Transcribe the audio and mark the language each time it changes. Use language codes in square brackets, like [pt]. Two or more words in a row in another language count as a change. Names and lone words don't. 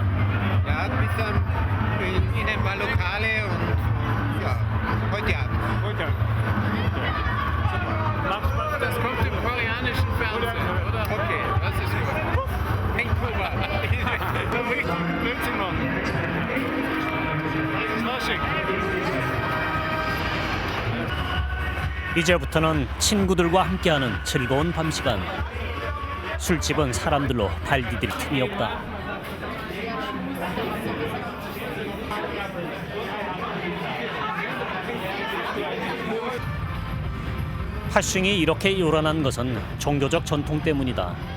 [de] Ja, ein bisschen in ein paar Lokale und ja, heute Abend. Heute Abend. Super. Das kommt im koreanischen Fernsehen, oder? Okay, das ist gut. Vancouver. Blödsinn machen. Das ist Fasching. [ko] 이제부터는 친구들과 함께하는 즐거운 밤 시간. 술집은 사람들로 발디딜 틈이 없다. 파싱이 이렇게 요란한 것은 종교적 전통 때문이다.